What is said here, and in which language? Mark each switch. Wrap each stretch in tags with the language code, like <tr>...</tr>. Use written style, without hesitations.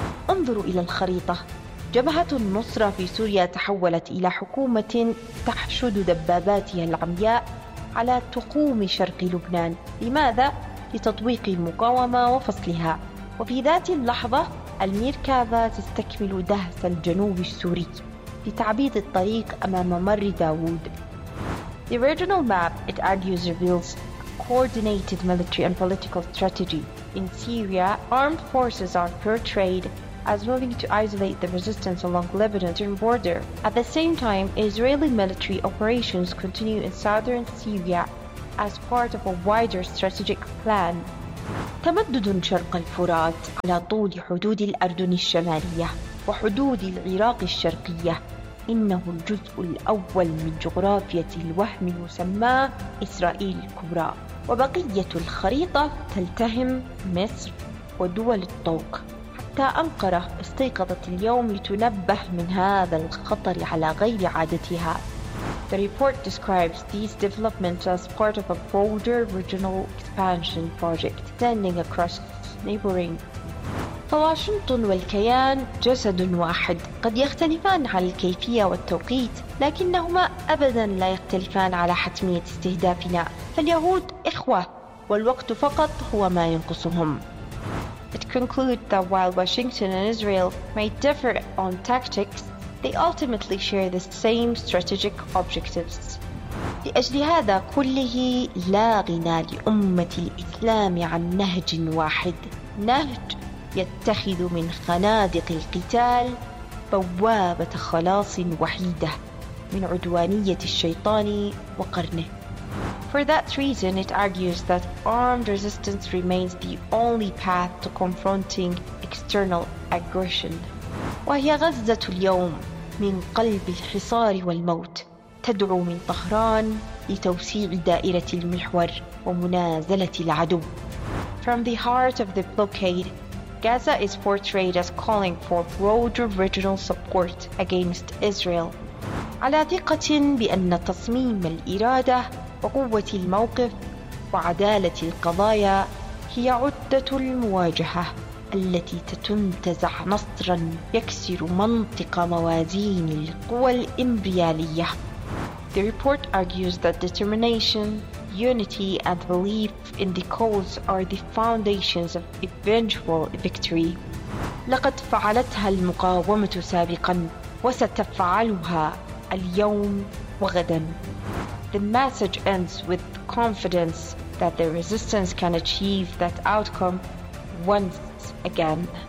<ar>انظروا إلى الخريطة. جبهة النصرة في سوريا تحولت إلى حكومة تحشد دباباتها العمياء على تقوم شرق لبنان. لماذا؟ لتطويق المقاومة وفصلها. وفي ذات اللحظة الميركافة تستكمل دهس الجنوب السوري لتعبيد الطريق أمام مر داود.</ar> <en>The regional map, it argues, reveals a coordinated military and political strategy. In Syria, armed forces are portrayed as willing to isolate the resistance along Lebanon's border. At the same time, Israeli military operations continue in southern Syria as part of a wider strategic plan. تا</en> <ar>تمدد شرق الفرات على طول حدود الأردن الشمالية وحدود العراق الشرقية. إنه الجزء الأول من جغرافية الوهم يسمى إسرائيل الكبرى، وبقية الخريطة تلتهم مصر ودول الطوق. حتى أنقرة استيقظت اليوم لتنبه من هذا الخطر على غير عادتها.</ar> <en>The report describes these developments as part of a broader regional expansion project extending across neighboring.</en> <ar>فواشنطن والكيان جسد واحد، قد يختلفان على الكيفية والتوقيت، لكنهما أبدا لا يختلفان على حتمية استهدافنا. فاليهود إخوة، والوقت فقط هو ما ينقصهم.</ar> <en>It concludes that while Washington and Israel may differ on tactics, they ultimately share the same strategic objectives.</en> <ar>لأجل هذا كله لا غنى لأمة الإسلام عن نهج واحد، نهج يتخذ من خنادق القتال بوابة خلاص وحيدة من عدوانية الشيطان وقرنه.</ar> <en>For that reason, it argues that armed resistance remains the only path to confronting external aggression.</en> <ar>وهي غزة اليوم من قلب الحصار والموت، تدعو من طهران لتوسيع دائرة المحور ومنازلة العدو.</ar> <en>From the heart of the blockade, Gaza is portrayed as calling for broader regional support against Israel.</en> <ar>على ثقة بأن تصميم الإرادة وقوة الموقف وعدالة القضايا هي عدة المواجهة التي تتنتزع نصرا يكسر منطق موازين القوى الإمبريالية.</ar> <en>The report argues that determination, unity and belief in the cause are the foundations of eventual victory.</en> <ar>لقد فعلتها المقاومة سابقا وستفعلها اليوم وغدا.</ar> <en>The message ends with confidence that the resistance can achieve that outcome once again.</en>